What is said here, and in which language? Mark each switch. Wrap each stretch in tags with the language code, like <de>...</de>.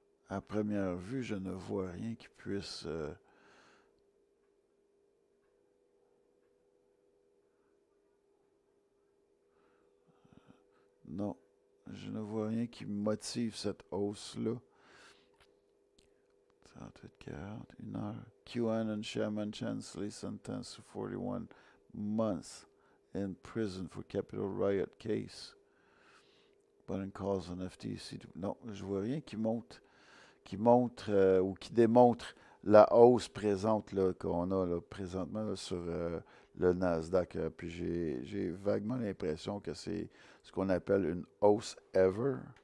<fr>À première vue, je ne vois rien qui puisse... Non, je ne vois rien qui motive cette hausse-là. 38, 40, 1 heure.</fr> <en>QAnon Shaman Chansley sentenced to 41 months in prison for Capitol Riot case. Biden calls on FTC.</en> <fr>Non, je vois rien qui montre ou qui démontre la hausse présente qu'on a là, présentement là, sur le Nasdaq. Puis j'ai vaguement l'impression que c'est ce qu'on appelle une hausse ever.</fr>